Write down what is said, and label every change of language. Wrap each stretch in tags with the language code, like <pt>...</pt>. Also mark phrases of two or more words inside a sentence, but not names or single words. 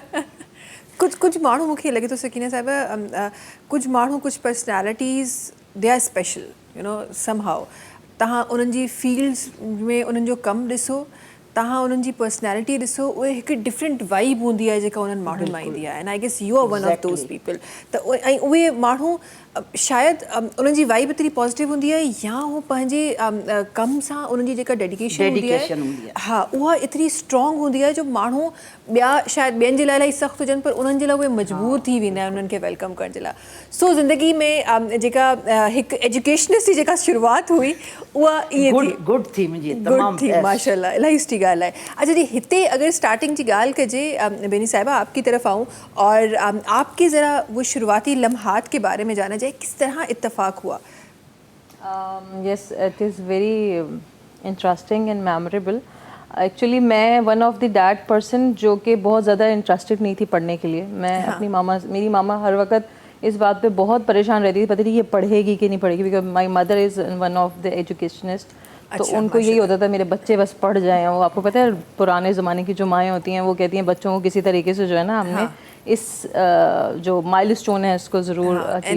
<sd>कुछ माण्हू मूंखे लॻे थो सकीना साहिबा कुझु माण्हू कुझु</sd> <en>personalities they are special you know somehow</en> <sd>तव्हां उन्हनि जी फील्ड्स में उन्हनि जो कमु ॾिसो तव्हां उन्हनि जी पर्सनैलिटी ॾिसो उहे हिकु</sd> <en>different vibe</en> <sd>हूंदी आहे जेका उन्हनि माण्हुनि मां ईंदी आहे</sd> <en>and I guess you are one of those people</en> <sd>त ऐं उहे माण्हू शायदि उन्हनि जी वाइब एतिरी पॉज़िटिव हूंदी आहे या हू पंहिंजे कम सां उन्हनि जी जेका डेडिकेशन हूंदी आहे हा उहा एतिरी स्ट्रॉन्ग हूंदी आहे जो माण्हू ॿिया शायदि ॿियनि जे लाइ इलाही सख़्तु हुजनि पर उन्हनि जे लाइ उहे मजबूर थी वेंदा आहिनि उन्हनि खे वेलकम करण जे लाइ. सो ज़िंदगी में जेका हिकु एजुकेशनिस्ट जी जेका शुरूआति हुई उहा ईअं गुड थी मुंहिंजी तमामु थी माशाल्लाह इलाही सुठी ॻाल्हि आहे.</sd> <hi>अच्छा जी</hi> <sd>हिते अगर स्टार्टिंग की ॻाल्हि कजे</sd> <hi>बेनी साहिबा आपकी तरफ आऊँ और आपके ज़रा वो शुरुआती लम्हात के बारे में जाना जाए किस तरह इत्तेफाक हुआ.</hi> <en>Yes, it is very interesting and memorable.</en> <hi>एक्चुअली मैं</hi> <en>one of the that person</en> <hi>जो कि बहुत ज़्यादा इंटरेस्टेड नहीं थी पढ़ने के लिए. मैं अपनी मेरी मामा हर वक्त इस बात पे बहुत परेशान रहती थी पता नहीं ये पढ़ेगी कि नहीं पढ़ेगी</hi> <en>because my mother is one of the educationist.</en> <hi>तो उनको यही होता था मेरे बच्चे बस पढ़ जाएं. वो आपको पता है पुराने ज़माने की जो माएँ होती हैं वो कहती हैं बच्चों को किसी तरीके से जो है ना हमने इस जो माइलस्टोन है इसको ज़रूर अचीव करना है.</hi>